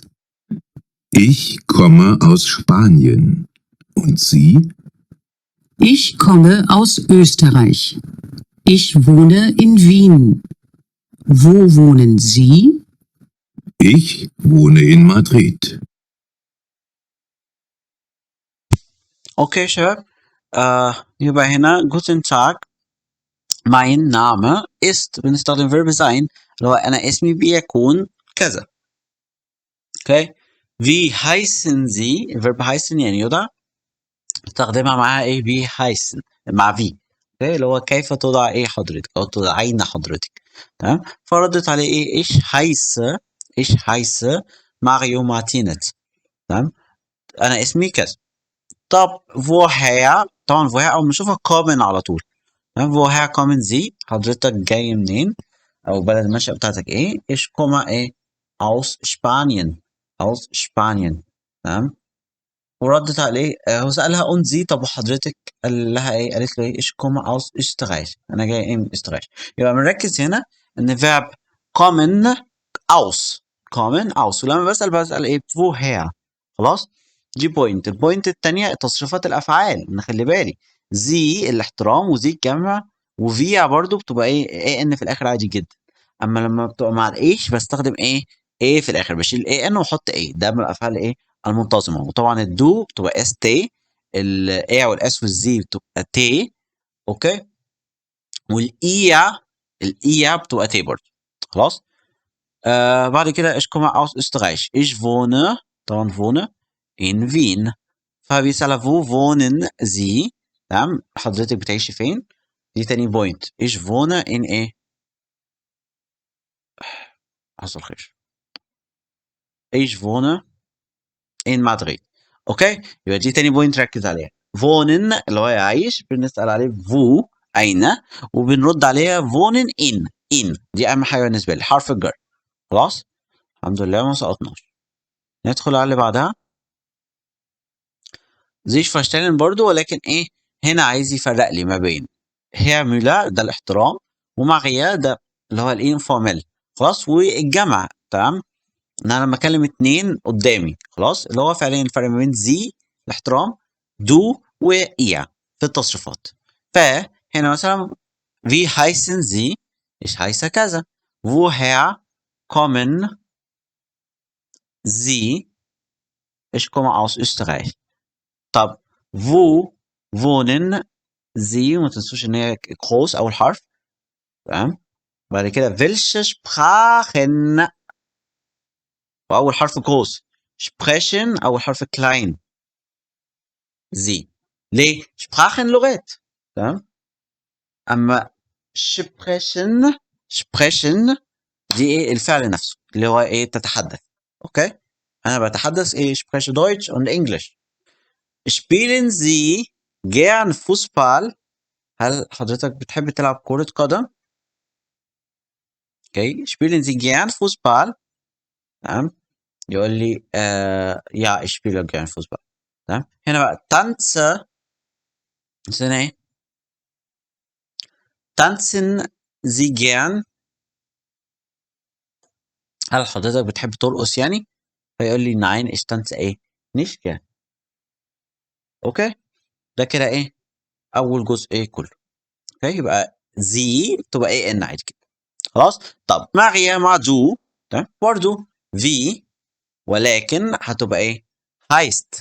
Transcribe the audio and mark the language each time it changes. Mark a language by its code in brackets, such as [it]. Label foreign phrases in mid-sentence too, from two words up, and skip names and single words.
[de] Ich komme aus Spanien. Und Sie? Ich komme aus Österreich. Ich wohne in Wien. Wo wohnen Sie? Ich wohne in Madrid. [ar] اوكي يا شباب، يبقى هنا [de] Guten Tag mein Name ist [ar] بنستخدم [de] verb sein [ar] اللي هو أنا اسمي بيكون كذا. اوكي. [de] wie heißen Sie [ar] الverb heißen يعني يدعى استخدمها معاها ايه [de] wie heißen [ar] مع wie. اوكي اللي هو كيف تدعى ايه حضرتك او تدعين حضرتك. تمام. فردت عليه ايه [de] ich heiße [ar] ماريو مارتينيز. تمام. انا اسمي كذا. طب woher طبعا woher اول ما اشوفها kommen على طول. تمام. [de] woher kommen Sie [ar] حضرتك جاي منين او بلد المنشأ بتاعتك ايه [de] ich komme [ar] ايه [de] aus Spanien aus Spanien. [ar] تمام. وردت عليه هو سألها [de] und Sie [ar] طب وحضرتك قال لها ايه قالت له ايه [de] ich komme aus Österreich [ar] انا جاي ايه من استراليا. يبقى بنركز هنا ان verb [de] kommen aus [ar] ولما بسأل ايه woher. خلاص. دي بوينت. البوينت التانية تصريفات الافعال نخلي بالي زي الاحترام وزي الجمع وفيا برضو بتبقى ايه ان في الاخر عادي جدا. اما لما بتبقى مع الايش بستخدم ايه في الاخر بشيل ايه ان واحط ايه ده من الافعال ايه المنتظمه. وطبعا الدو بتبقى اس تي الاي والاس والزي بتبقى تي. اوكي. والايا بتبقى تي برضه. خلاص. بعد كده [de] ich komme aus Österreich ich wohne طبعا wohne in Wien. [ar] فبيسألها [de] wo wohnen Sie [ar] تمام حضرتك بتعيشي فين. دي تاني بوينت [de] ich wohne in [ar] ايه حصل خير [de] ich wohne in Madrid. [ar] اوكي. يبقى دي تاني بوينت ركز عليها wohnen اللي هو يعيش بنسأل عليه wo أين وبنرد عليها [de] wohnen in [ar] دي أهم حاجة بالنسبة لي حرف الجر. خلاص. الحمد لله ما سقطناش. ندخل على اللي بعدها [de] sich vorstellen [ar] برضو ولكن ايه هنا عايز يفرق لي ما بين هير ميلا ده الاحترام وماريا ده اللي هو الانفورمال. خلاص. والجمع. تمام. ان انا لما اكلم اتنين قدامي خلاص اللي هو فعليا الفرق ما بين زي الاحترام دو وإيا في التصريفات. فهنا مثلا [de] wie heißen Sie ich heiße كذا woher kommen Sie ich komme aus Österreich. [ar] طب [de] wo wohnen Sie [ar] وما تنسوش ان هي groß اول حرف. تمام. بعد كده [de] welche Sprachen [ar] واول حرف groß sprechen اول حرف [de] klein Sie. [ar] ليه؟ Sprachen لغات. تمام. اما sprechen دي ايه الفعل نفسه اللي هو ايه تتحدث. اوكي. انا بتحدث ايه [de] spreche Deutsch und English. spielen Sie gern Fußball [ar] هل حضرتك بتحب تلعب كرة قدم؟ اوكي. [de] spielen Sie gern Fußball تمام. [ar] يقول لي [de] ja ich spiele gern Fußball. [ar] تمام. هنا بقى tanze هنا ايه [de] tanzen Sie gern [ar] هل حضرتك بتحب ترقص يعني؟ فيقول لي [de] nein ich tanze ايه nicht gern. [ar] اوكي. ده كده ايه اول جزء ايه كله. اوكي. يبقى زي تبقى ايه ان عادي كده. خلاص. طب ماريا مع جو تمام برضه في ولكن هتبقى ايه هايست.